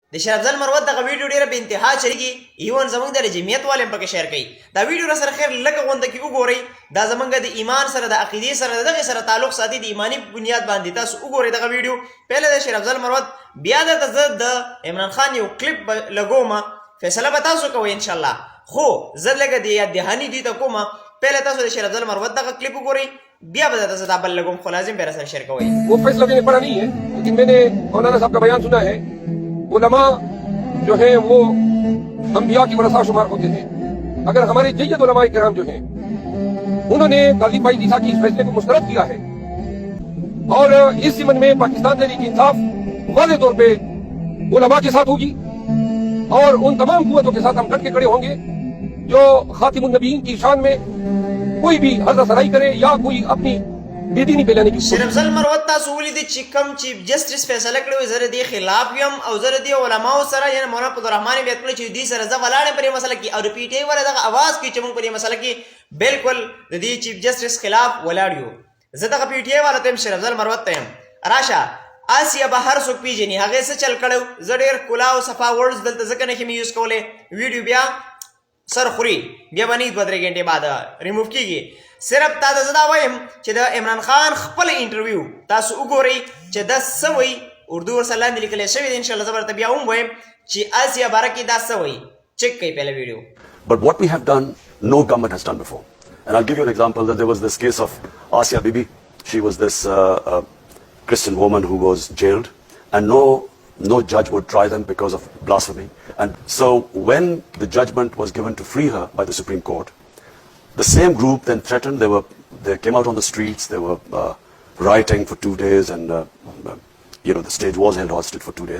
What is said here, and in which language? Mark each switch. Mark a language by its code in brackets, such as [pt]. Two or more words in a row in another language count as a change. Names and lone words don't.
[ps] د شیخ افضل مروت دغه ویډیو ډیره په انتها چلیږي ایون زمونږ د جمعیت والے هم پکې شیر کوي دا ویډیو را سره خیر لږه غونډه کې وګورئ دا زمونږ د ایمان سره د عقیدې سره دغه سره تعلق ساتي د ایمانی بنیاد باندې تاسو وګورئ دغه ویډیو پهله د شیخ افضل مروت بیا د زه د عمران خان یو کلیپ لګوم فیصله به تاسو کوئ [ar] ان شاء الله [ps] خو زه لږه د یاد دهاني دي ته کوم پهله تاسو د شیخ افضل مروت دغه کلیپ وګورئ بیا به تاسو دا بل لګوم خو لازم به سره شیر کوئ [ur] وہ فیصلہ میں نے پڑھا نہیں ہے لیکن میں نے مولانا صاحب کا بیان سنا ہے علما جو ہے وہ انبیا کی ورثہ شمار ہوتے ہیں اگر ہمارے جید علما کرام جو ہیں انہوں نے غازی بھائی عیسیٰ کی اس فیصلے کو مسترد کیا ہے اور اس ضمن میں پاکستان تحریک انصاف واضح طور پے علما کے ساتھ ہوگی اور ان تمام قوتوں کے ساتھ ہم ڈٹ کے کھڑے ہوں گے جو خاتم النبیین کی شان میں کوئی بھی ہزر سرائی کرے یا کوئی اپنی بے دینی پھیلانے کی [ps] شیخ افضل مروت تاسو ولیدئ چې کوم چیف جسټس فیصله کړې وي زه د دې خلاف یم او زه د دې علماو سره یعنې مولانا فضلالرحمن یې بیعت کړی چې دوی سره زه ولاړ یم په دې مسله کې او د پي ټي آی والا دغه اواز کوي چې موږ په دې مسله کې بالکل د دې چیف جسټس خلاف ولاړ یو زه دغه پي ټي آی والا ته یم شیخ افضل مروت ته یم راشه آسیا به هر څوک پیژني هغې څه چل کړی زه ډېر ښکلا او صفا ورډز دلته ځکه نه شم یوز کولی ویډیو بیا سر خوري بیا به نه 2-3 غنټې بعد ریموف کیږي صرف تا ته زه دا وایم چې د عمران خان خپل انټرویو تاسو وګورئ چې دا څه وایي اردو ورسره لاندې لیکلی شوی دی [ar] انشاءالله [ps] زه به درته بیا هم وایم چې آسیا باره کې دا څه وایي چک کوئ پهله ویډیو [en] But what we have done, no government has done before. And I'll give you an example that there was this case of Asia Bibi. She was this Christian woman who was jailed and no judge would try them because of blasphemy. And so when the judgment was given to free her by the Supreme Court, the same group then threatened, they came out on the streets, they were rioting for 2 days and the stage was held hostage for 2 days.